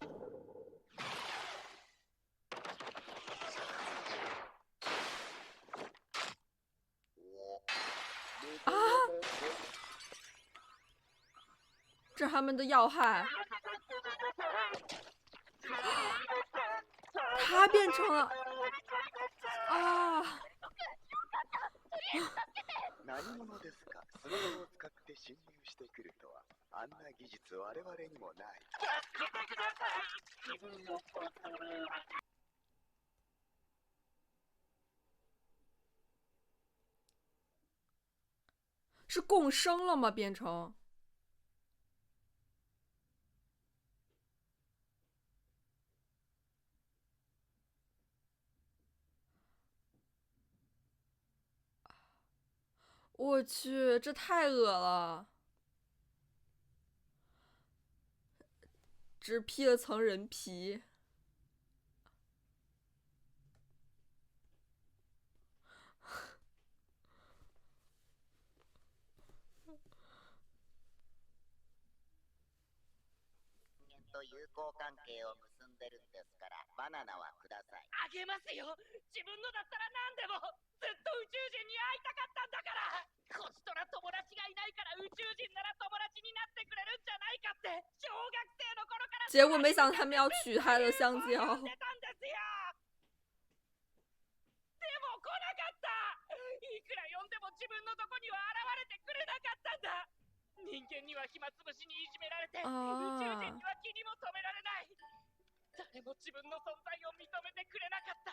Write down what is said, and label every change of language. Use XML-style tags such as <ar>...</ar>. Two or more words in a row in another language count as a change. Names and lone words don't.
<zh>啊！这是他们的要害。他变成了啊！</zh> <ja>何者ですか？スマホを使って侵入してくるとは、あんな技術我々にもない。</ja> <zh>是共生了吗？变成？我去，这太恶了！只披了层人皮。</zh> <ja>と友好関係を結んでるんですから、バナナはください。あげますよ。自分のだったら何でも。ずっと宇宙人に会いたかったんだから。こちとら友達がいないから宇宙人なら友達になってくれるんじゃないかって小学生の頃から</ja> <zh>结果没想到他们要取他的香蕉。</zh> <ja>でも来なかった。いくら呼んでも自分のとこには現れてくれなかったんだ。人間には暇つぶしにいじめられて、宇宙人には気にも留められない。誰も自分の存在を認めてくれなかった。</ja>